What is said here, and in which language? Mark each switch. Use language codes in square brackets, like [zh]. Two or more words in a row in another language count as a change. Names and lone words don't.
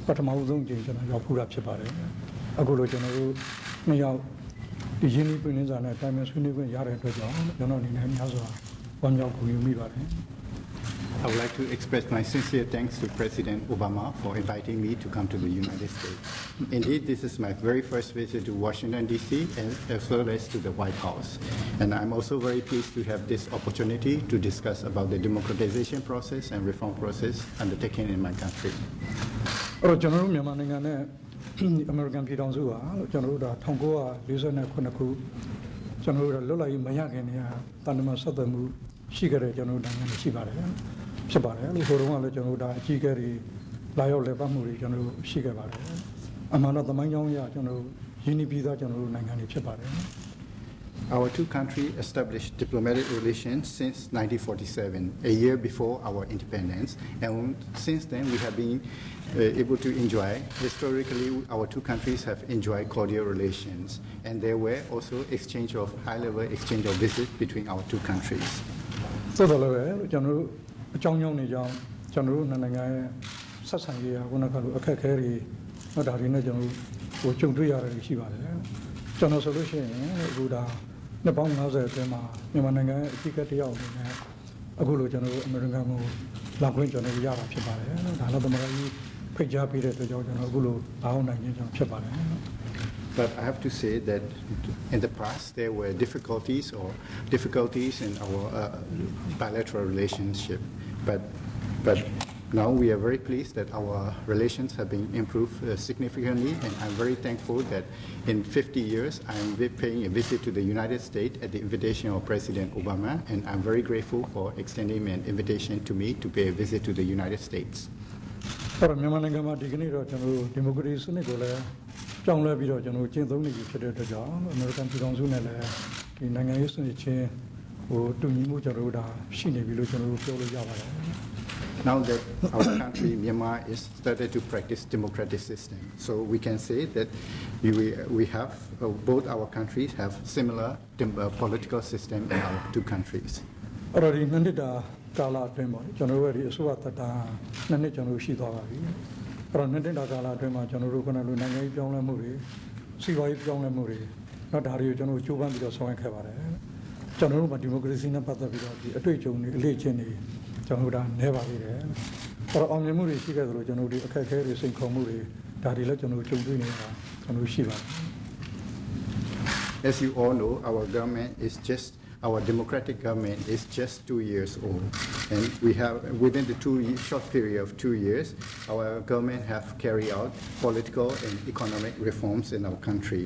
[my] ပထမဆုံးကြိမ်ကျွန်တော်ရောက်ဖူးတာဖြစ်ပါတယ်အခုလိုကျွန်တော်တို့နှစ်ယောက်ဒီရင်းနှီးပွင့်လင်းစာနဲ့တိုင်ပင်ဆွေးနွေးခွင့်ရတဲ့အတွက်ကြောင့်ကျွန်တော်အနေနဲ့များစွာဝမ်းမြောက်ဂုဏ်ယူမိပါတယ် [en] I would like to express my sincere thanks to President Obama for inviting me to come to the United States. Indeed, this is my very first visit to Washington, D.C., and as well as to the White House. And I'm also very pleased to have this opportunity to discuss about the democratization process and reform process undertaken in my country. [my] အဲ့တော့ကျွန်တော်တို့မြန်မာနိုင်ငံနဲ့အမေရိကန်ပြည်ထောင်စုဟာကျွန်တော်တို့ဒါ1949ခုကျွန်တော်တို့လွတ်လပ်ရေးမရခင်တည်းကတန်တမာဆက်သွယ်မှုရှိခဲ့တဲ့ကျွန်တော်တို့နိုင်ငံတွေရှိပါတယ်ဖြစ်ပါတယ်အဲ့ဒီဟိုတုန်းကလည်းကျွန်တော်တို့ဒါအကြီးအကဲတွေလာရောက်လည်ပတ်မှုတွေကျွန်တော်တို့ရှိခဲ့ပါတယ်အမှန်တော့သမိုင်းကြောင်းအရကျွန်တော်တို့ရင်းနှီးပြီးသားကျွန်တော်တို့နိုင်ငံတွေဖြစ်ပါတယ် [en] Our two countries established diplomatic relations since 1947, a year before our independence, and since then we have been able to enjoy. Historically, our two countries have enjoyed cordial relations, and there were also exchange of high-level exchange of visits between our two countries. [my] ဆိုတော့လည်းကျွန်တော်တို့အကြောင်းကြောင်းတွေကြောင့်ကျွန်တော်တို့နိုင်ငံရဲ့ဆက်ဆံရေးကခုနကလိုအခက်အခဲတွေဒါတွေနဲ့ကျွန်တော်တို့ကြုံတွေ့ရတယ်ရှိပါတယ်ကျွန်တော်ဆိုလို့ရှိရင်အခုဒါနှစ်ပေါင်း90အတွင်းမှာမြန်မာနိုင်ငံရဲ့အကြီးအကဲတယောက်အနေနဲ့အခုလိုကျွန်တော်တို့အမေရိကန်ကိုလာခွင့်ကျွန်တော်တို့ရတာဖြစ်ပါတယ်ဒါလည်းသမารကြီးဖိတ်ကြားပေးတဲ့အတွက်ကြောင့်ကျွန်တော်အခုလိုလာအောင်နိုင်ခြင်းကျွန်တော်ဖြစ်ပါတယ် [en] But I have to say that in the past there were difficulties in our bilateral relationship. But now we are very pleased that our relations have been improved significantly, and I'm very thankful that in 50 years I'm paying a visit to the United States at the invitation of President Obama, and I'm very grateful for extending an invitation to me to pay a visit to the United States. [my] အဲ့တော့မြန်မာနိုင်ငံမှာဒီကနေ့တော့ကျွန်တော်တို့ဒီမိုကရေစီစနစ်ကိုလည်းကြောင်းလဲပြီးတော့ကျွန်တော်ကျင့်သုံးနေပြီဖြစ်တဲ့အတွက်ကြောင့်အမေရိကန်ပြည်ထောင်စုနဲ့လည်းဒီနိုင်ငံရေးစနစ်ချင်းဟိုတူညီမှုကျွန်တော်တို့ဒါရှိနေပြီလို့ကျွန်တော်တို့ပြောလို့ရပါတယ် [en] Now that our country, Myanmar, is started to practice democratic system, so we can say that we have both our countries have similar political system in our two countries. [my] အဲ့တော့ဒီနှစ်တာကာလအတွင်းပေါ့ကျွန်တော်တို့ရဲ့ဒီအစိုးရတပ်တာနှစ်ကျွန်တော်တို့ရှိသွားပါပြီအဲ့တော့နှစ်တာကာလအတွင်းမှာကျွန်တော်တို့ခုနကလိုနိုင်ငံရေးပြောင်းလဲမှုတွေစီးပွားရေးပြောင်းလဲမှုတွေတော့ဒါတွေကိုကျွန်တော်တို့ကြိုးပမ်းပြီးတော့ဆောင်ရွက်ခဲ့ပါတယ်ကျွန်တော်တို့မှာဒီမိုကရေစီနဲ့ပတ်သက်ပြီးတော့ဒီအတွေ့အကြုံတွေအလေးအကျင့်တွေကျွန်တော်တို့ဒါနဲပါသေးတယ်အဲ့တော့အောင်မြင်မှုတွေရှိခဲ့သလိုကျွန်တော်တို့ဒီအခက်အခဲတွေစိန်ခေါ်မှုတွေဒါတွေလည်းကျွန်တော်တို့ကြုံတွေ့နေတာကျွန်တော်တို့ရှိပါတယ် [en] As you all know, our democratic government is just 2 years old, and we have within the short period of 2 years, our government have carried out political and economic reforms in our country.